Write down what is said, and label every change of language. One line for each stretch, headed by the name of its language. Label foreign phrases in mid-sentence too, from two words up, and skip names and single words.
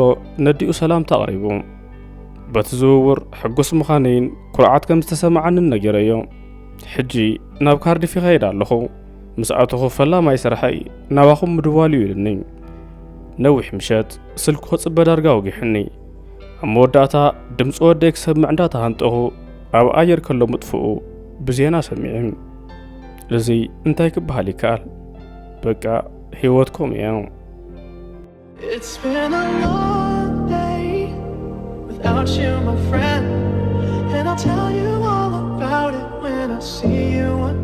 Tigrinya: ነዲኡ ሰላምታ ኣቕሪቡ በቲ ዝውውር ሕጉስ ምዃነይን ኩርዓት ከም ዝተሰማዓንን ነገረዮ ሕጂ ናብ ካርዲፍ ይኸይድ ኣለኹ ምስ ኣተኹ ፈላማይ ስራሐይ ናባኹም ምድዋልዩ ኢሉኒ ነዊሕ ምሸት ስልኩ ክፅበ ዳርጋ ወጊሕኒ ኣብ መወዳእታ ድምፂ ወደይ ክሰምዕ እንዳተሃንጠኹ ኣብ ኣየር ከሎ ምጥፍኡ ብዜና ሰሚዕም እዚ እንታይ ክበሃል ይከኣል በቃ ህይወትኩም እያ።
English: It's been a long day without you, my friend, and I'll tell you all about it when I see you